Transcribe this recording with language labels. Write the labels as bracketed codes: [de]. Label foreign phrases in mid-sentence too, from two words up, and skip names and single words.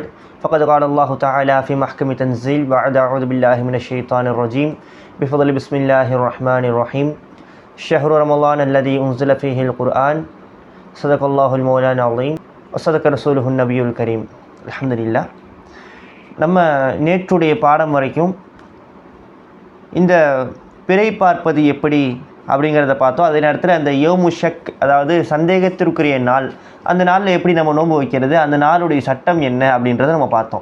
[ar] فقد قال الله تعالى في محكم التنزيل بعد أعوذ بالله من الشيطان الرجيم بفضل بسم الله الرحمن الرحيم. شهر رمضان الذي أنزل فيه القرآن. صدق الله المولى العظيم وصدق رسوله النبي الكريم. Alhamdulillah. [ta] நம்ம நேற்றுடைய பாடம் வரைக்கும் இந்த பிறை பார்ப்பது எப்படி அப்படிங்கிறத பார்த்தோம். அதே நேரத்தில் அந்த [ar] يوم شك, [ta] அதாவது சந்தேகத்திற்குரிய நாள், அந்த நாளில் எப்படி நம்ம நோன்பு வைக்கிறது, அந்த நாளுடைய சட்டம் என்ன அப்படின்றத நம்ம பார்த்தோம்.